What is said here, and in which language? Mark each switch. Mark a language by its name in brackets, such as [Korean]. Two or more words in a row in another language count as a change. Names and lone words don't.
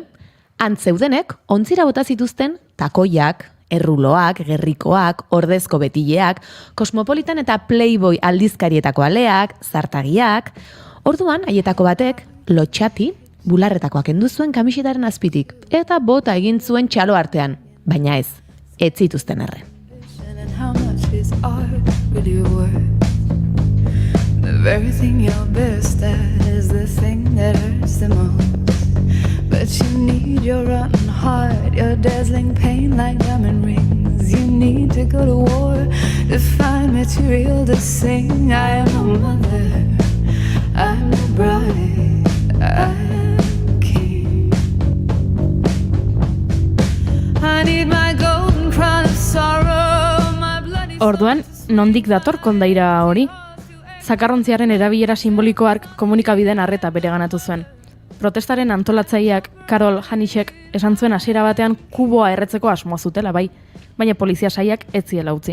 [Basque] Antzeudenek ontzira bota zituzten takoiak, erruloak, gerrikoak, ordezko betileak, Cosmopolitan eta Playboy aldizkarietako aleak, zartagiak. Orduan, haietako batek, lotxati, bularretakoak kendu zuen kamisetaren azpitik, eta bota egin zuen txalo artean, baina ez zituzten erre. [English] How much is art really worth? The very thing you're best at is the thing that hurts the most. But you need your rotten heart, your dazzling pain like diamond rings. You need to go to war to find material to sing. I am a mother, I'm a bride, I'm a king. I need my golden crown of sorrow. [Basque] Orduan, nondik dator kondaira hori? Zakarrontziaren erabilera simboliko hark komunikabideen arreta bereganatu zuen. Protestaren antolatzaileak Carol Hanishek esan zuen hasiera batean kuboa erretzeko asmoa zutela bai, baina polizia saiak ez ziela utzi.